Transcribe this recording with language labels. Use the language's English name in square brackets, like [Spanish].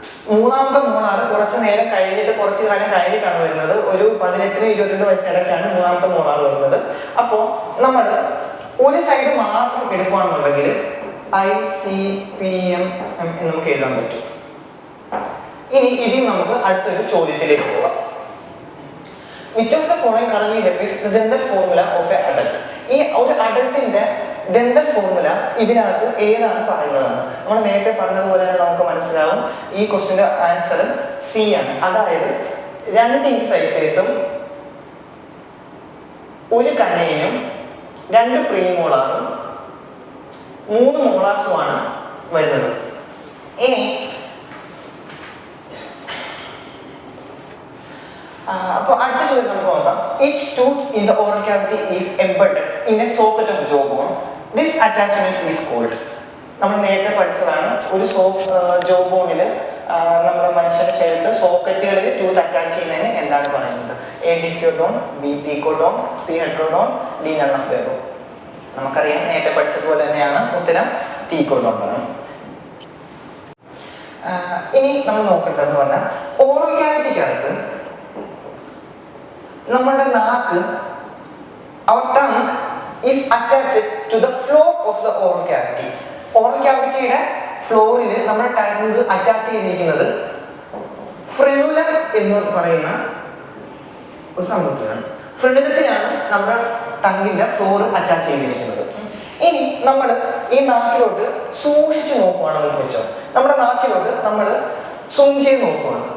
[Malayalam] മൂന്നാമത്തെ മോളാർ കുറച്ച് നേരം കഴിഞ്ഞിട്ട്, കുറച്ച് കാലം കഴിഞ്ഞിട്ടാണ് വരുന്നത്. ഒരു 18-22 വയസ്സിടയ്ക്കാണ് മൂന്നാമത്തെ മോളാർ വരുന്നത്. അപ്പോൾ നമ്മൾ ഒരു സൈഡ് മാത്രം എടുക്കുകയാണെന്നുണ്ടെങ്കിൽ ICPM എന്ന് നമുക്ക് എഴുതാൻ പറ്റും. ഇനി ഇതിൽ നമുക്ക് അടുത്തൊരു ചോദ്യത്തിലേക്ക് പോകാം. [English] Which of the following currently depicts the dental formula of an adult? [Malayalam] ഈ ഒരു അഡൾട്ടിന്റെ ഡെന്റൽ ഫോർമുല ഇതിനകത്ത് ഏതാണ് പറയുന്നതെന്ന് നമ്മൾ നേരത്തെ പറഞ്ഞതുപോലെ തന്നെ നമുക്ക് മനസ്സിലാവും. ഈ ക്വസ്റ്റിന്റെ ആൻസർ സി ആണ്. അതായത് 2 ഇൻസൈസേഴ്സും ഒരു കനയിലും 2 പ്രീമോളാറും 3 മോളാർസുമാണ് വരുന്നത്. ഇനി അപ്പോൾ അടുത്ത ചോദ്യം നമുക്ക് നോക്കാം. [English] Each tooth in the oral cavity is embedded in a socket of jawbone. This attachment is called. [Malayalam] നമ്മൾ നേരത്തെ പഠിച്ചതാണ്. ഒരു ജോബോണിൽ നമ്മുടെ മനുഷ്യന്റെ ശരീരത്തിൽ സോക്കറ്റുകളിൽ ടൂത്ത് അറ്റാച്ച് ചെയ്യുന്നതിന് എന്താണ് പറയുന്നത്? [English] A diffeodon, B thecodon, C heterodon, D none of the above. [Malayalam] നമുക്കറിയാം, നേരത്തെ പഠിച്ചതുപോലെ തന്നെയാണ് ഉത്തരം thecodon ആണ്. ഇനി നമ്മൾ നോക്കേണ്ടതെന്ന് പറഞ്ഞാൽ ഓറൽ ക്യാവിറ്റിക്കകത്ത് നമ്മളുടെ നാക്ക്, [English] our tongue is attached to the floor of the oral cavity. [Malayalam] Oral ക്യാവിറ്റിയുടെ ഫ്ലോറിൽ നമ്മുടെ ടങ് അറ്റാച്ച് ചെയ്തിരിക്കുന്നത് ഫ്രെനുലം എന്ന് പറയുന്ന ഒരു സംഭവത്തിലാണ്. ഫ്രെനുലത്തിലാണ് നമ്മുടെ ടങ്ങിന്റെ ഫ്ലോർ അറ്റാച്ച് ചെയ്തിരിക്കുന്നത്. ഇനി നമ്മൾ ഈ നാക്കിലോട്ട് സൂക്ഷിച്ച് നോക്കുകയാണെന്ന് വെച്ചോ, നമ്മുടെ നാക്കിലോട്ട് നമ്മൾ സൂം ചെയ്ത് നോക്കുകയാണ്.